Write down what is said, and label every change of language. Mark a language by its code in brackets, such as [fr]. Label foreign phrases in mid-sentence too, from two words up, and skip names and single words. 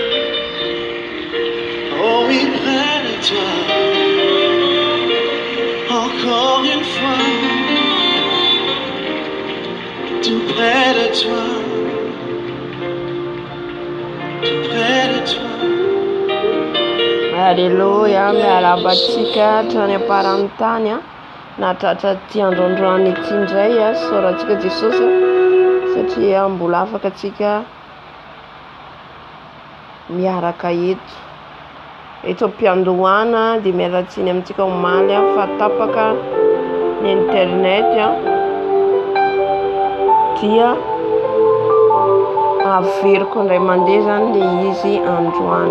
[fr] Oh oui, près de toi. Encore une fois. Tout près de toi. Tout près de toi. [mg] Alleluia, miala batsika hatrany am-parantany nahatratra ty androandroany ity indray sorantsika Jesosy satria mbola afaka atsika miaraka eto am-piandohana dia mialatsiny amintsika omaly fa tapaka ny internet dia averiko indray mandeha zany le izy androany.